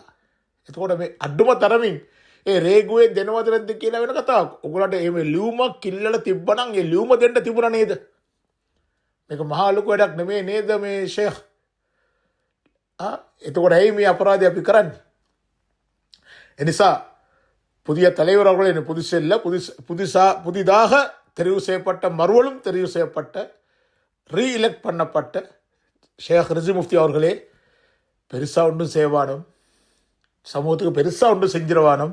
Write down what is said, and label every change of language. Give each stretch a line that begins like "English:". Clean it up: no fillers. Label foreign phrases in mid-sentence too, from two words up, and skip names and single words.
Sinhala: එතකොට මේ අඩුම තරමින් ඒ රේගුවේ දෙනවද නැද්ද කියලා වෙන කතාවක්. ඔයගොල්ලන්ට මේ ලියුමක් කිල්ලලා තිබ්බනම් ඒ ලියුම දෙන්න තිබුණා නේද? මේක මහා ලොකු වැඩක් නෙමෙයි නේද මේ ෂේඛ්? එතකොට ඇයි මේ අපරාධය අපි කරන්නේ?
Tamil: එනිසා புதிய தலைவர் அவர்களே, புதிதாக தெரிவு செய்யப்பட்ட, மறுவலும் தெரிவு செய்யப்பட்ட, ரீஎலெக்ட் பண்ணப்பட்ட ஷேக் ரிஸ்வி முஃப்தி அவர்களே, பெருசாக ஒன்றும் செய்வானும், சமூகத்துக்கு பெருசாக ஒன்றும் செஞ்சிருவானும்.